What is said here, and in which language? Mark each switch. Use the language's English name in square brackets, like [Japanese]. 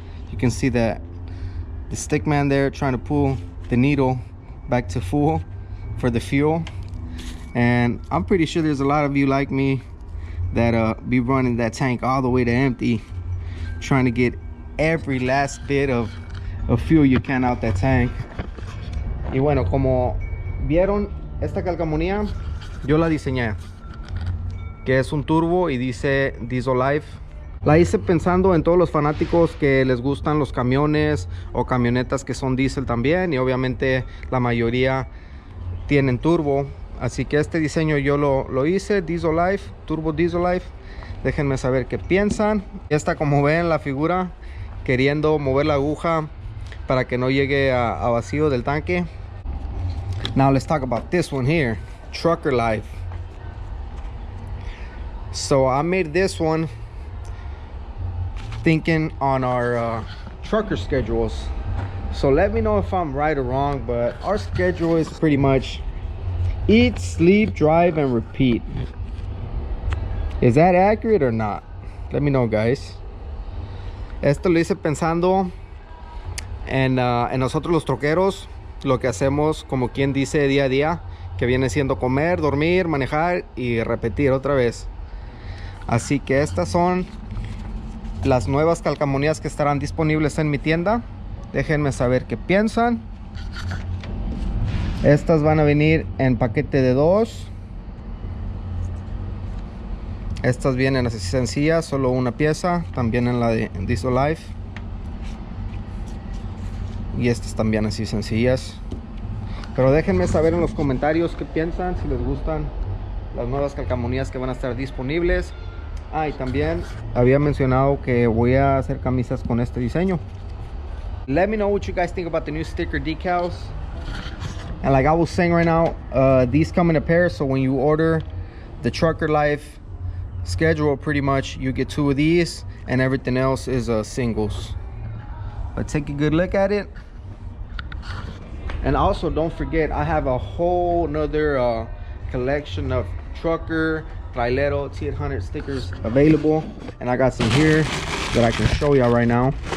[English] You can see that the stick man there trying to pull the needle back to full for the fuel, and I'm pretty sure there's a lot of you like me that be running that tank all the way to empty, trying to get every last bit of fuel you can out that tank. [Spanish] Y bueno, como vieron, esta calcamonía yo la diseñé, que es un turbo y dice Diesel Life. La hice pensando en todos los fanáticos que les gustan los camiones o camionetas que son diésel también, y obviamente la mayoría tienen turbo, así que este diseño yo lo hice, Diesel Life, Turbo Diesel Life. Déjenme saber qué piensan. Esta, como ven, la figura queriendo mover la aguja para que no llegue a vacío del tanque. [English] Now let's talk about this one here, Trucker Life. So I made this one thinking on our trucker schedules. So let me know if I'm right or wrong, but our schedule is pretty much eat, sleep, drive, and repeat. Is that accurate or not? Let me know, guys. [Spanish] Esto lo hice pensando en nosotros los troqueros, lo que hacemos, como quien dice, día a día, que viene siendo comer, dormir, manejar y repetir otra vez. Así que estas son las nuevas calcamonías que estarán disponibles en mi tienda. Déjenme saber qué piensan. Estas van a venir en paquete de 2. Estas vienen así sencillas, solo una pieza. También en la de Diesel Life. Y estas también así sencillas. Pero déjenme saber en los comentarios qué piensan, si les gustan las nuevas calcamonías que van a estar disponibles. Y también había mencionado que voy a hacer camisas con este diseño. [English] Let me know what you guys think about the new sticker decals. And like I was saying right now, these come in a pair, so when you order the Trucker Life schedule, pretty much you get 2 of these and everything else is singles. But take a good look at it. And also don't forget, I have a whole nother collection of trucker, trailero, T800 stickers available, and I got some here that I can show y'all right now.